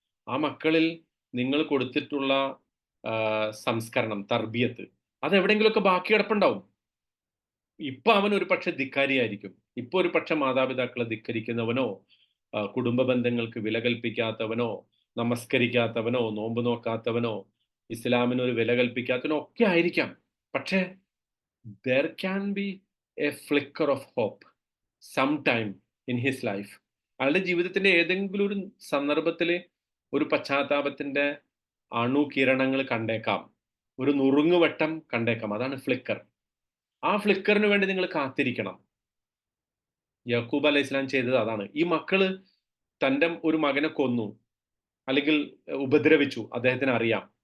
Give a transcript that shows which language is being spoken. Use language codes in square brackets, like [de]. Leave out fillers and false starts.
[ml] ആ മക്കളിൽ നിങ്ങൾ കൊടുത്തിട്ടുള്ള സംസ്കരണം, തർബിയത്ത്, അത് എവിടെയെങ്കിലുമൊക്കെ ബാക്കി കിടപ്പുണ്ടാവും. ഇപ്പൊ അവൻ ഒരു പക്ഷെ ധിക്കാരിയായിരിക്കും. ഇപ്പൊ ഒരു പക്ഷെ മാതാപിതാക്കളെ ധിക്കരിക്കുന്നവനോ, കുടുംബ ബന്ധങ്ങൾക്ക് വില കൽപ്പിക്കാത്തവനോ, നമസ്കരിക്കാത്തവനോ, നോമ്പ് നോക്കാത്തവനോ, ഇസ്ലാമിന് ഒരു വില കൽപ്പിക്കാത്തവനോ ഒക്കെ ആയിരിക്കാം. പക്ഷേ [en] there can be a flicker of hope sometime in his life. [ml] അയാളുടെ ജീവിതത്തിന്റെ ഏതെങ്കിലും ഒരു സന്ദർഭത്തിൽ ഒരു പശ്ചാത്താപത്തിന്റെ അണുകിരണങ്ങൾ കണ്ടേക്കാം, ഒരു നുറുങ്ങുവട്ടം കണ്ടേക്കാം. അതാണ് ഫ്ലിക്കർ. ആ ഫ്ലിക്കറിന് വേണ്ടി നിങ്ങൾ കാത്തിരിക്കണം. യാക്കൂബ് അലൈഹി ഇസ്ലാം ചെയ്തത് അതാണ്. ഈ മക്കള് തൻ്റെ ഒരു മകനെ കൊന്നു അല്ലെങ്കിൽ ഉപദ്രവിച്ചു, അദ്ദേഹത്തിന് അറിയാം.